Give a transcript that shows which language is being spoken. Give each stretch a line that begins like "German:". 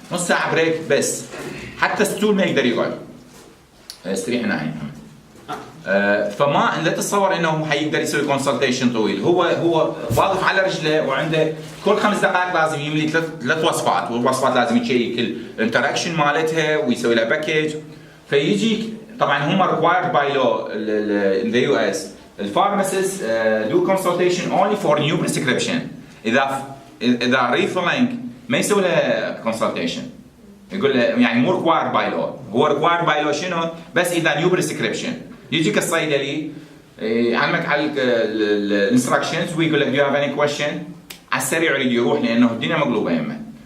Arabic: نص ساعه بريك بس، حتى الستول ما يقدر يقعد. استريح هنا محمد. فما لا تتصور انه حيقدر يسوي كونسلتيشن طويل. هو واقف على رجله وعنده كل 5 دقائق لازم يملي 3 وصفات، والوصفات لازم يشيك الانتراكشن مالتها ويسوي لها باكج. فيجيك طبعا هم
English: required by law in the US الفارماسيست do consultation only for new prescription.
Arabic: اذا refilling ما يسوي له consultation، يقول له يعني مو
English: required by law.
Arabic: هو
English: required by law
Arabic: شنو؟ بس اذا
English: new prescription
Arabic: يجيك الصيدلي يعلمك على الانستراكشنز ويقول لك
English: do you have any question،
Arabic: على السريع يريد يروح لانه الدنيا مقلوبه يمه.